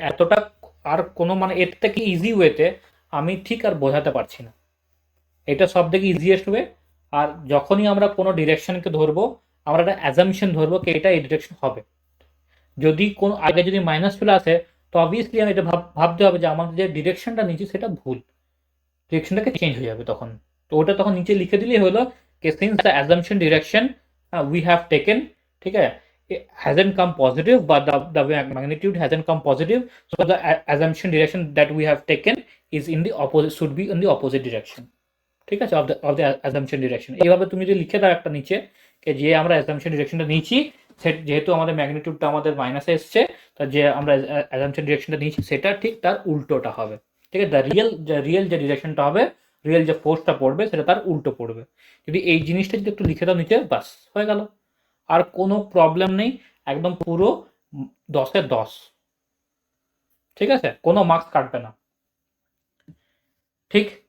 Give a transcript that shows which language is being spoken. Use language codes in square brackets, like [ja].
[bn] এতটা আর কোনো মানে এর থেকে ইজি ওয়েতে আমি ঠিক আর বোঝাতে পারছি না, এটা সব থেকে ইজিয়েস্ট ওয়ে। আর যখনই আমরা কোনো ডিরেকশনকে ধরবো, আমরা একটা অ্যাজাম্পশন ধরবো কি এটা এই ডিরেকশন হবে, যদি কোনো আগে যদি মাইনাস চলে আসে, তো অবভিয়াসলি আমি এটা ভাবতে হবে যে আমাদের যে ডিরেকশনটা নিচ্ছি সেটা ভুল, ডিরেকশনটাকে চেঞ্জ হয়ে যাবে তখন। তো ওটা তখন নিচে লিখে দিলেই হলো যে [en] since the assumption direction we have taken, [bn] ঠিক আছে, [en] hasn't come positive but the magnitude hasn't come positive, so the assumption direction that we have taken is in the opposite, should be in the opposite direction, ঠিক আছে, of the assumption direction. [bn] এইভাবে তুমি যদি লিখে দাও একটা নিচে যে আমরা অ্যাজাম্পশন ডিরেকশনটা নিয়েছি, যেহেতু আমাদের ম্যাগনিটিউডটা আমাদের মাইনাসে এসছে, তা যে আমরা অ্যাজাম্পশন ডিরেকশনটা নিয়েছি সেটা ঠিক তার উল্টোটা হবে, ঠিক আছে, রিয়েল যে ডিরেকশনটা হবে, রিয়েল যে ফোর্সটা পড়বে সেটা তার উল্টো পড়বে। যদি এই জিনিসটা যদি একটু লিখে দাও নিচে, বাস হয়ে গেল, আর কোনো প্রবলেম নেই, একদম পুরো 10-এ 10, ঠিক আছে, কোনো মার্কস কাটবে না, ঠিক।